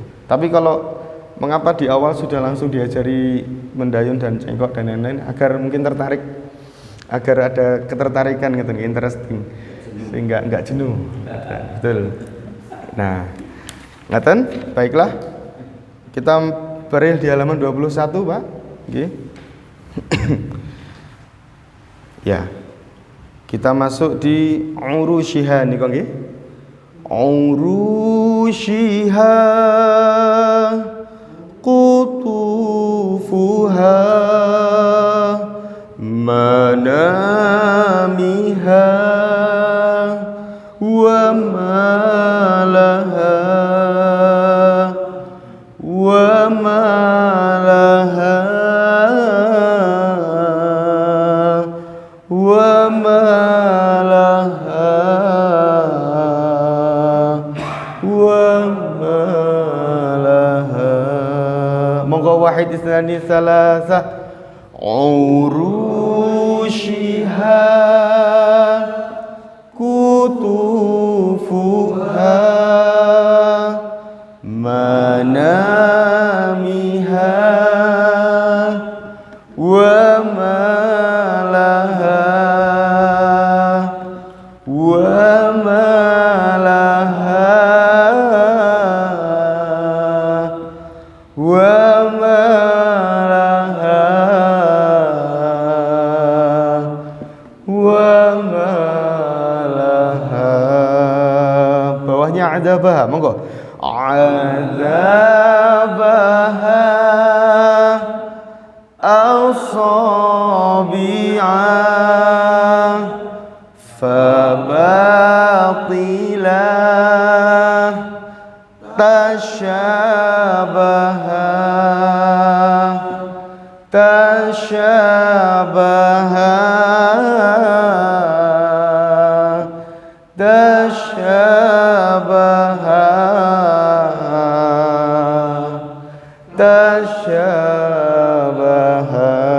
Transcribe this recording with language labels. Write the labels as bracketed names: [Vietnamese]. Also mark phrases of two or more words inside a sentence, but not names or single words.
[Indonesian] Tapi kalau mengapa di awal sudah langsung diajari mendayung dan cengkok dan lain-lain agar mungkin tertarik, agar ada ketertarikan gitu, interesting, sehingga enggak jenuh. Betul. Nah, ngaten, baiklah. Kita bareng di halaman 21, Pak. [Javanese] Nggih. Ya. [Indonesian] Kita masuk di urushiha [Javanese] niku nggih. [Arabic] عروشها قطوفها منامها وملاها وملاها وملاها وملاها. Monggo واحد اثنان ثلاثة. عروشها قطوفها منامها وملاها وملاها وملاها وملاها. [Indonesian] Bawahnya adzabaha, monggo. [Arabic] عذابها أصابع فباطلة تشابها تشابها تشابها تشابها.